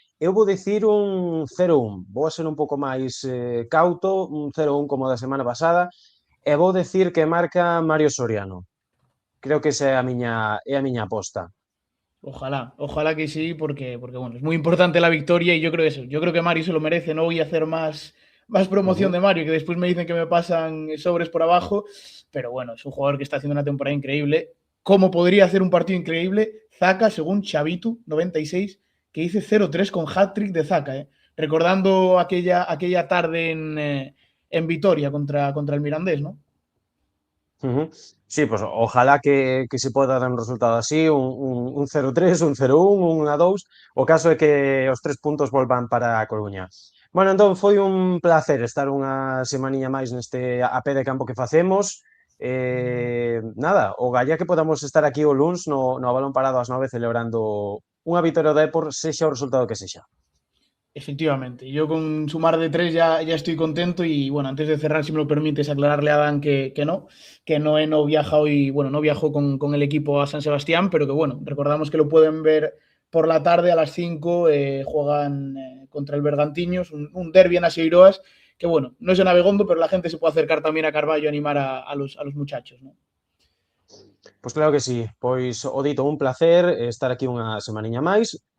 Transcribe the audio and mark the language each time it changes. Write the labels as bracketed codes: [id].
[gl] Eu vou dicir un 0-1, vou a ser un pouco máis cauto, un 0-1 como da semana pasada, e vou dicir que marca Mario Soriano. Creo que esa é a miña aposta. [es] Ojalá que sí, porque bueno, es muy importante la victoria y yo creo eso. Yo creo que Mario se lo merece. No voy a hacer más promoción de Mario, que después me dicen que me pasan sobres por abajo. Pero bueno, es un jugador que está haciendo una temporada increíble. ¿Cómo podría hacer un partido increíble? Zaca, según Chavitu96, que dice 0-3 con hat-trick de Zaca. Recordando aquella tarde en Vitoria contra el Mirandés, ¿no? [gl] Sí, pues ojalá que se poda dar un resultado así, un 0-3, un 0-1, un 1-2, o caso é que os 3 puntos volvan para a Coruña. Bueno, entón foi un placer estar unha semaniña máis neste a pé de campo que facemos. Nada, o galla que podamos estar aquí o luns no balón parado ás 9 celebrando unha vitoria do Depor, sexa o resultado que sexa. [es] Efectivamente, yo con sumar de tres ya estoy contento y bueno, antes de cerrar, si me lo permites, aclararle a Dan que no, no viaja hoy, bueno, no viajó con el equipo a San Sebastián, pero que bueno, recordamos que lo pueden ver por la tarde a las 5, juegan contra el Bergantiños, un derbi en Aseiroas, que bueno, no es en Abegondo, pero la gente se puede acercar también a Carballo a animar a los muchachos, ¿no? [gl] Pois claro que sí, pois o dito, un placer estar aquí unha semaniña máis.